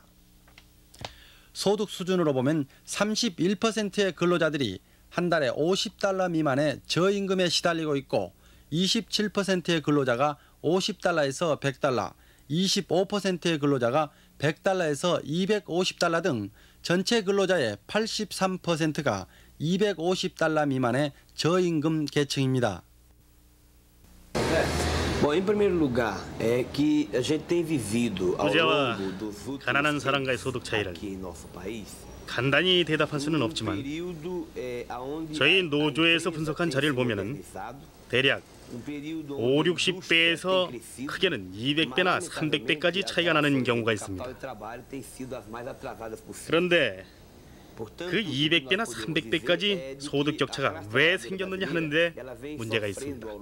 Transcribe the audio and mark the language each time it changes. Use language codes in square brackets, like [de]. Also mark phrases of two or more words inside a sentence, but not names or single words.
[ko] 소득 수준으로 보면 31%의 근로자들이 한 달에 $50 미만의 저임금에 시달리고 있고 27%의 근로자가 $50에서 $100, 25%의 근로자가 $100에서 $250 등 전체 근로자의 83%가 $250 미만의 저임금 계층입니다. [pt] Bom, em primeiro lugar, é que a gente tem vivido ao longo dos últimos [ko] 가난한 사람과의 소득 차이를 [pt] aqui em nosso país. [ko] 간단히 대답할 수는 없지만 저희 노조에서 분석한 자료를 보면은 대략 5, 60배에서 크게는 200배나 300배까지 차이가 나는 경우가 있습니다. 그런데 그 200배나 300배까지 소득 격차가 왜 생겼느냐 하는데 문제가 있습니다.